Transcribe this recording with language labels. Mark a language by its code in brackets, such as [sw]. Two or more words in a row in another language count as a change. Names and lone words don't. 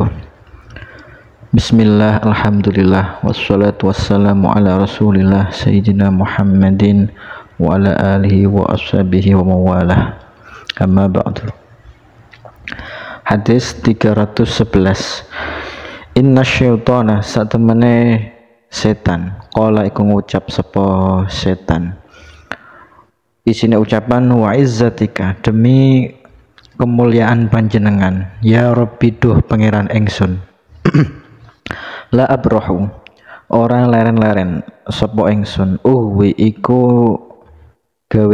[ar] بسم الله، الحمد لله، والصلاة والسلام على رسول الله سيدنا محمد وعلى آله وأصحابه وموالاه. أما بعد. حديث 311. إن الشيطان [jv] satemene setan qala iku ngucap sapa setan. Isine ucapan [ar] وعزتك, [jv] demi kemuliaan panjenengan, [ar] يا رب [jv] duh pangeran engsun. [ar] لا أبرح, [jv] ora leren-leren sapa engsun, wi iku gawe